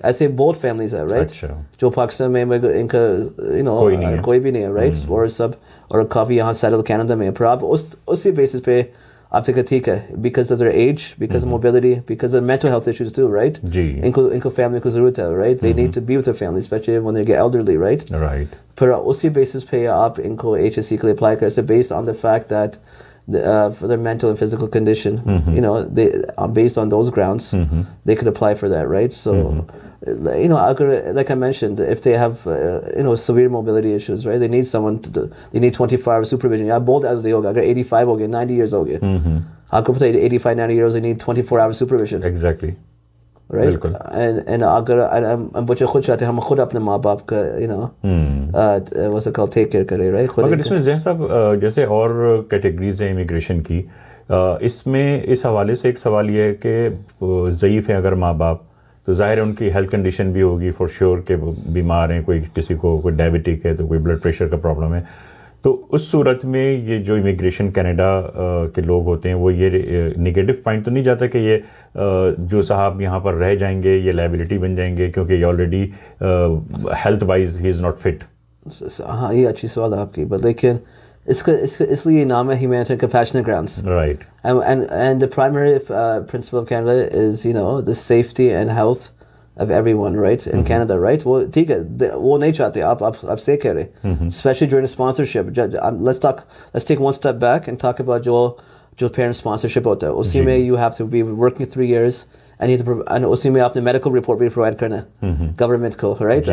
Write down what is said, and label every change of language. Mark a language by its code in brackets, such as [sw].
[ur] ایسے بہت فیملیز ہیں, رائٹ, جو پاکستان میں ان کا کوئی بھی نہیں ہے, رائٹ, اور سب, اور کافی یہاں سیٹل کینیڈا میں. پھر آپ اسی بیسس پہ آپ سے کہ ٹھیک ہے, because of their age, because of mobility, because of mental health issues to, right, ان کو فیملی کو ضرورت ہے, right, [en] they need to be with their family, [ur] especially [en] when they get elderly, [ur] right, [en] Right. [ur] پھر اسی بیسس پہ آپ ان کو HNC کے لیے اپلائی کر سکتے, [en] based on the fact that for their mental and physical condition, based on those grounds, they could apply for that, right? So, like I mentioned, if they have, severe mobility issues, right? They need someone they need 24-hour supervision. [ur] Yeah, both elderly ہوگا, اگر 85 ہو گئے, 90 years ہو گئے, آپ کو پتہ ہے 85, 90 years, [en] they need 24-hour supervision. Exactly. Right? [ur] And اگر بچے خود چاہتے ہیں ہم خود اپنے ماں باپ کا [en] what's it called take care [ur] کرے, right? مگر اس میں ذہن صاحب جیسے اور کیٹیگریز ہیں امیگریشن کی, اس میں اس حوالے سے ایک سوال یہ ہے کہ ضعیف ہیں اگر ماں باپ, تو ظاہر ہے ان کی ہیلتھ کنڈیشن بھی ہوگی فار شیور کہ بیمار ہیں, کوئی کسی کو کوئی ڈائبٹک ہے, تو کوئی بلڈ پریشر کا پرابلم ہے, تو اس صورت میں یہ جو امیگریشن کینیڈا کے لوگ ہوتے ہیں وہ یہ نگیٹو پوائنٹ تو نہیں جاتا کہ یہ جو صاحب یہاں پر رہ جائیں گے یہ لائبلٹی بن جائیں گے کیونکہ یہ already health wise [en] ہی is not fit. [ur] ہاں یہ اچھی سوال ہے آپ کی, بٹ لیکن اس لیے نام ہے humanitarian compassionate grounds. [en] Right. And the primary principle of Canada is, the safety and health of everyone, right, in Canada, right? [ur] وہ ٹھیک ہے وہ نہیں چاہتے آپ سے کہہ رہے [en] especially during sponsorship. Let's take one step back and talk about [ur] جو parent sponsorship ہوتا ہے اسی میں [en] you have to be working 3 years and [ur] اسی میں آپ نے میڈیکل رپورٹ بھی پرووائڈ کرنا ہے گورنمنٹ کو, رائٹ.